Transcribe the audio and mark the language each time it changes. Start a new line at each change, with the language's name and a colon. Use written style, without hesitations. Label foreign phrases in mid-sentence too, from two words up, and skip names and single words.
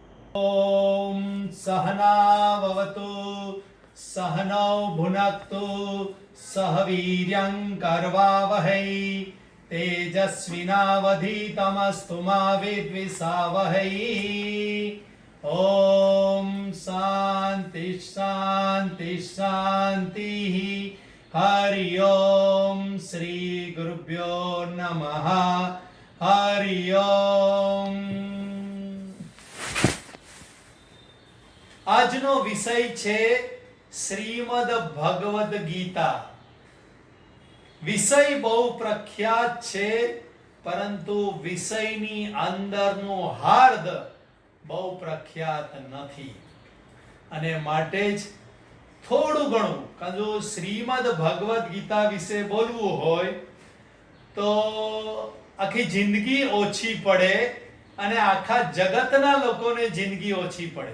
Sanskrit: ओम सहनाववतु सहनौ भुनक्तु सह वीर्यं करवावहै तेजस्विनावधीतमस्तु मा विद्विषावहै। ओम शांति शांति शांति। हरि ओम श्री गुरुभ्यो नमः। हरि ओम।
Gujarati: આજનો વિષય છે શ્રીમદ ભગવદ ગીતા। વિષય બહુ પ્રખ્યાત છે, પરંતુ વિષયની અંદરનો હાર્દ બહુ પ્રખ્યાત નથી, અને માટે જ થોડું ઘણું જો શ્રીમદ ભગવદ ગીતા વિશે બોલવું હોય તો આખી જિંદગી ઓછી પડે અને આખા જગતના લોકોને જિંદગી ઓછી પડે।